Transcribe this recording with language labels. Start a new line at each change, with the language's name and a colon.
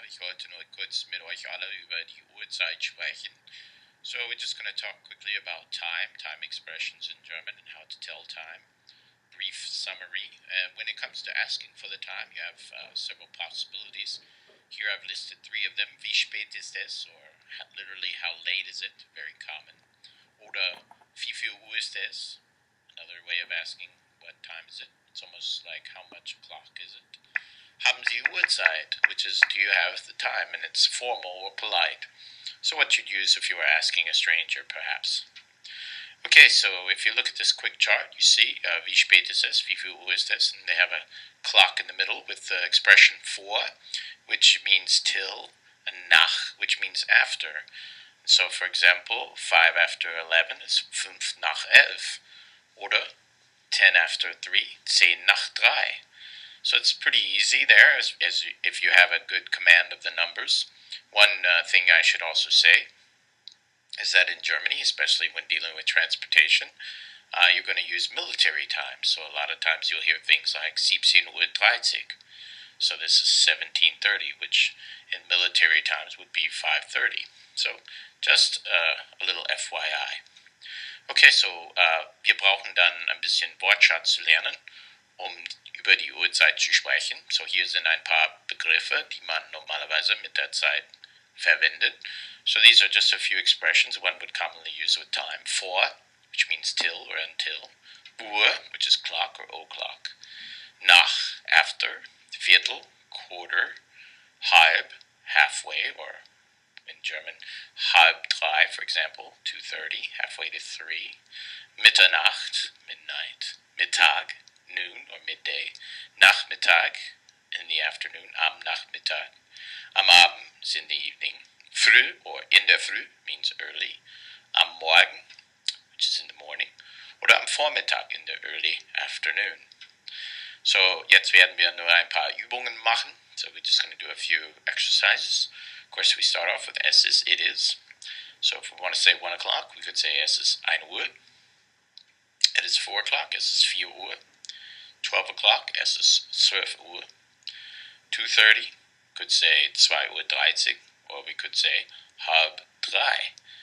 German: Ich wollte nur kurz mit euch alle über die Uhrzeit sprechen.
English: So we're just going to talk quickly about time expressions in German and how to tell time. Brief summary. When it comes to asking for the time, you have several possibilities. Here I've listed 3 of them.
German: Wie spät ist es?
English: Or literally, how late is it? Very common. Oder wie viel Uhr ist es? Another way of asking what time is it. It's almost like how much o'clock is it?
German: Haben Sie Uhrzeit?
English: Which is, do you have the time? And it's formal or polite. So what you'd use if you were asking a stranger, perhaps. Okay, so if you look at this quick chart, you see
German: wie spät ist es,
English: wie viel Uhr ist es, and they have a clock in the middle with the expression vor, which means till, and nach, which means after. So, for example, 5 after 11 is 5 nach 11, oder 10 after 3, 10 nach 3. So it's pretty easy there, as if you have a good command of the numbers. One thing I should also say is that in Germany, especially when dealing with transportation, you're going to use military time. So a lot of times you'll hear things like 17:30. So this is 17:30, which in military times would be 5:30. So just a little FYI.
German: Okay, so wir brauchen dann ein bisschen Wortschatz zu lernen, über die Uhrzeit zu sprechen. So hier sind ein paar Begriffe, die man normalerweise mit der Zeit verwendet.
English: So these are just a few expressions one would commonly use with time. Vor, which means till or until. Uhr, which is clock or o'clock. Nach, after. Viertel, quarter. Halb, halfway, or in German,
German: halb drei,
English: for example, 2:30, halfway to 3. Mitternacht, midnight. Mittag, noon or midday.
German: Nachmittag,
English: in the afternoon.
German: Am Nachmittag. Am Abend
English: is in the evening. Früh or
German: in der Früh
English: means early.
German: Am Morgen,
English: which is in the morning.
German: Oder am Vormittag
English: in the early afternoon.
German: So jetzt werden wir nur ein paar Übungen machen.
English: So we're just going to do a few exercises. Of course, we start off with
German: es ist,
English: it is. So if we want to say 1 o'clock, we could say
German: es ist 1 Uhr.
English: It is 4 o'clock,
German: es ist 4 Uhr.
English: 12 o'clock,
German: es ist 12 Uhr.
English: 2:30, could say 2:30, or we could say
German: halb drei.